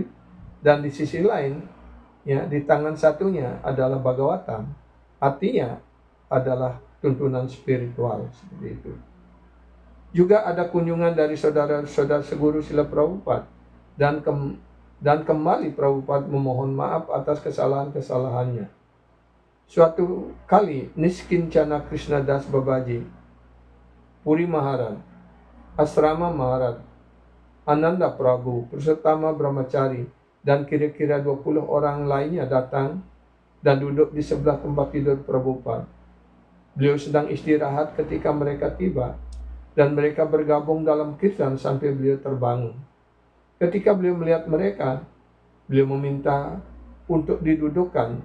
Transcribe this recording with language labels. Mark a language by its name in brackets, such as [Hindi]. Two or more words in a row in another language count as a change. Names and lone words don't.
[Indonesian] Dan di sisi lain, di tangan satunya adalah Bhagavatam, artinya adalah tuntunan spiritual, seperti itu. Juga ada kunjungan dari saudara-saudara seguru Srila Prabhupada, dan kembali Prabhupada memohon maaf atas kesalahan-kesalahannya. Suatu kali Niskincana Krishnadas Babaji, Puri Maharaj, Asrama Maharaj, Ananda Prabhu, Purushotama Brahmachari, dan kira-kira 20 orang lainnya datang dan duduk di sebelah tempat tidur Prabhupada. Beliau sedang istirahat ketika mereka tiba, dan mereka bergabung dalam kirtan sampai beliau terbangun. Ketika beliau melihat mereka, beliau meminta untuk didudukkan.